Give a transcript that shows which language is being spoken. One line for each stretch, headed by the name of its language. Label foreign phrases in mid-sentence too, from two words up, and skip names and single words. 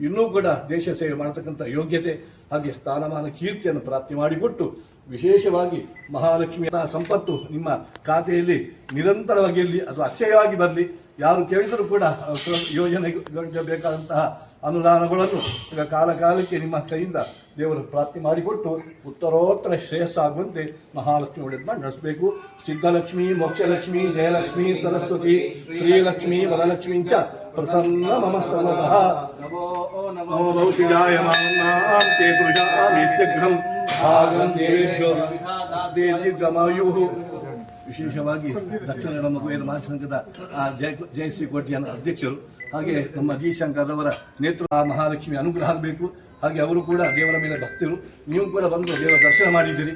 Kannada: ಇನ್ನೂ ಕೂಡ ದೇಶ ಸೇವೆ ಮಾಡತಕ್ಕಂಥ ಯೋಗ್ಯತೆ ಹಾಗೆ ಸ್ಥಾನಮಾನ ಕೀರ್ತಿಯನ್ನು ಪ್ರಾಪ್ತಿ ಮಾಡಿಕೊಟ್ಟು ವಿಶೇಷವಾಗಿ ಮಹಾಲಕ್ಷ್ಮಿಯ ಸಂಪತ್ತು ನಿಮ್ಮ ಖಾತೆಯಲ್ಲಿ ನಿರಂತರವಾಗಿ ಇರಲಿ, ಅದು ಅಕ್ಷಯವಾಗಿ ಬರಲಿ. ಯಾರು ಕೇಳಿದರೂ ಕೂಡ ಯೋಜನೆಗಳಿಗೆ ಬೇಕಾದಂತಹ ಅನುದಾನಗಳನ್ನು ಈಗ ಕಾಲಕ್ಕೆ ನಿಮ್ಮ ಕೈಯಿಂದ ದೇವರು ಪ್ರಾಪ್ತಿ ಮಾಡಿಕೊಟ್ಟು ಉತ್ತರೋತ್ತರ ಶ್ರೇಯಸ್ಸಾಗುವಂತೆ ಮಹಾಲಕ್ಷ್ಮಿ ಒಳ್ಳೆದು ಮಾಡಿ ನಡೆಸಬೇಕು.
Sanskrit: ಸಿದ್ಧಲಕ್ಷ್ಮಿ, ಮೋಕ್ಷಲಕ್ಷ್ಮಿ, ಜಯಲಕ್ಷ್ಮಿ, ಸರಸ್ವತಿ, ಶ್ರೀಲಕ್ಷ್ಮಿ, ವರಲಕ್ಷ್ಮೀ ಚ ಪ್ರಸನ್ನ ಮಮ ಸರ್ವತಃ. ನಮೋ ಭೌತಿಜಾಯ ಮಾಂ ತೇ ಪುರುಷಾಮಿತ್ಯಗ್ರಹಂ ಭಾಗಂ ದೇವೇಭ್ಯೋ ದೀರ್ಘಮಾಯುಃ.
Kannada: ವಿಶೇಷವಾಗಿ ದಕ್ಷಿಣ ಕನ್ನಡ ಮಗುವಿನ ಮಹಾಸಂಘದ ಜಯಶ್ರೀ ಕೋಟೆಯ ಅಧ್ಯಕ್ಷರು ಹಾಗೆ ನಮ್ಮ ಜಿ ಶಂಕರ್ ಅವರ ನೇತೃತ್ವ ಮಹಾಲಕ್ಷ್ಮಿ ಅನುಗ್ರಹ ಆಗಬೇಕು. ಹಾಗೆ ಅವರು ಕೂಡ ದೇವರ ಮೇಲೆ ಭಕ್ತರು, ನೀವು ಕೂಡ ಬಂದು ದೇವರ ದರ್ಶನ ಮಾಡಿದ್ದೀರಿ.